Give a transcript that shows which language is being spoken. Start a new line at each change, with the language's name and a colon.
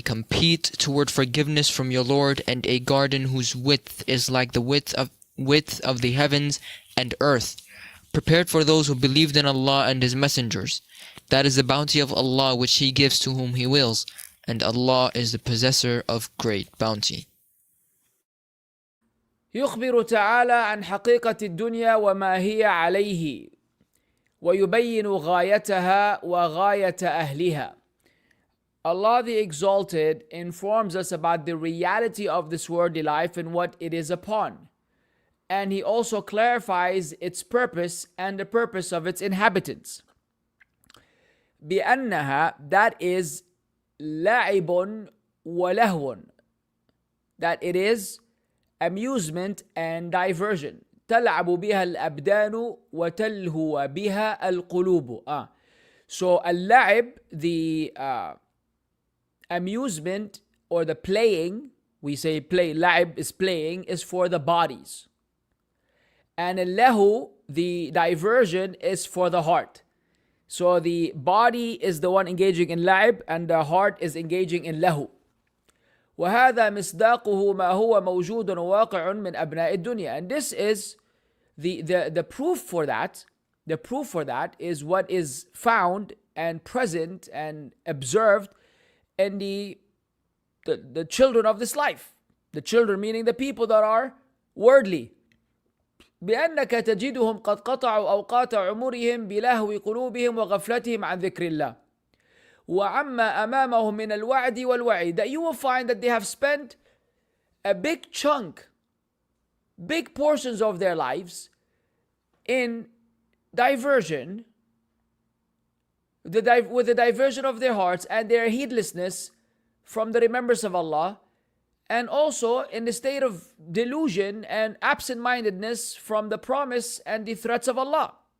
English: compete toward forgiveness from your Lord and a garden whose width is like the width of the heavens and earth, prepared for those who believed in Allah and His messengers. That is the bounty of Allah which He gives to whom He wills, and Allah is the possessor of great bounty.
Arabic: يخبر تعالى عن حقيقة الدنيا وما هي عليه ويبين غايتها وغاية أهلها.
English: Allah the Exalted informs us about the reality of this worldly life and what it is upon. And He also clarifies its purpose and the purpose of its inhabitants.
Arabic: بأنها,
English: that is
Arabic: لعب ولهو,
English: that it is amusement and diversion.
Arabic: تلعب بها الأبدان وتلهو بها القلوب.
English: So اللعب, the amusement or the playing, we say play, la'ib is playing, is for the bodies. And al-lahu, the diversion, is for the heart. So the body is the one engaging in la'ib and the heart is engaging in lahu.
Arabic: وهذا مصداقه ما هو موجود وواقع من أبناء الدنيا.
English: And this is the proof for that. The proof for that is what is found and present and observed in the children of this life. The children meaning the people that are worldly.
Arabic: بأنك تجدهم قد قطعوا أوقات عمرهم بلهو قلوبهم وغفلتهم عن ذكر الله وعما أمامهم من الوعد والوعيد.
English: That you will find that they have spent a big chunk, big portions of their lives in diversion, with the diversion of their hearts and their heedlessness from the remembrance of Allah, and also in the state of delusion and absent-mindedness from the promise and the threats of Allah.